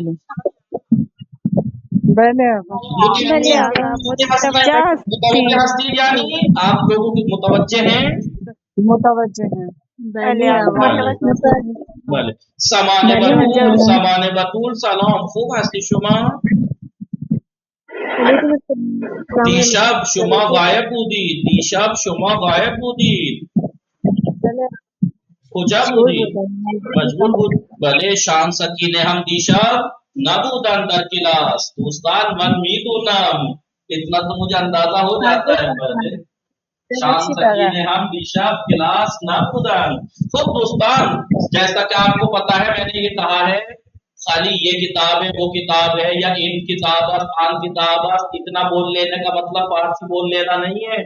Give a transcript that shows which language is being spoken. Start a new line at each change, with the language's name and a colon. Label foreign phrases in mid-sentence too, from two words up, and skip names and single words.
Persian: بله آقا. بله آقا. متوجه هستی
Hindi: यानी आप लोगों की मुतवज्जे हैं, मुतवज्जे हैं।
Persian: بله آقا. بله سامان بتول سلام خوب هستی شما دیشب شما غایب بودید، دیشب شما غایب بودید، کجا بودید مجبور بود بله شان سکینه هم دیشب نبودن در کلاس دوستان من میدونم.
Hindi: इतना तो मुझे अंदाजा हो जाता है।
Persian: بله شان سکینه هم دیشب کلاس نبودن.
Hindi: तो दोस्तान, जैसा कि आपको पता है, मैंने ये कहा है खाली ये किताब है, वो किताब है, या
Persian: این کتاب آن کتاب,
Hindi: इतना बोल लेने का मतलब फारसी बोल लेना नहीं है।